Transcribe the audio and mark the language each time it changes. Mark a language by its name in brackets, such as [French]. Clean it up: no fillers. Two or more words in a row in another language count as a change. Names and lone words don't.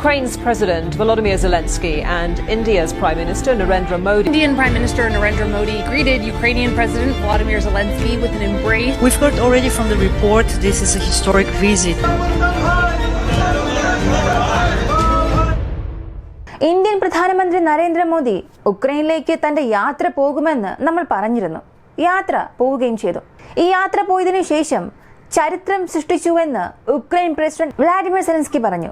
[English] Ukraine's President Volodymyr Zelensky and India's Prime Minister Narendra Modi. Indian Prime Minister Narendra Modi greeted Ukrainian President Volodymyr Zelensky with an embrace. We've heard already from the report this is a historic visit. [Malayalam] ഇന്ത്യൻ പ്രധാനമന്ത്രി നരേന്ദ്രമോദി ഉക്രൈനിലേക്ക് തന്റെ യാത്ര പോകുമെന്ന് നമ്മൾ പറഞ്ഞിരുന്നു. യാത്ര പോവുകയും ചെയ്തു. ഈ യാത്ര പോയതിനു ശേഷം ചരിത്രം സൃഷ്ടിച്ചുവെന്ന് ഉക്രൈൻ പ്രസിഡന്റ് വ്ളാഡിമിർ സെലൻസ്കി പറഞ്ഞു.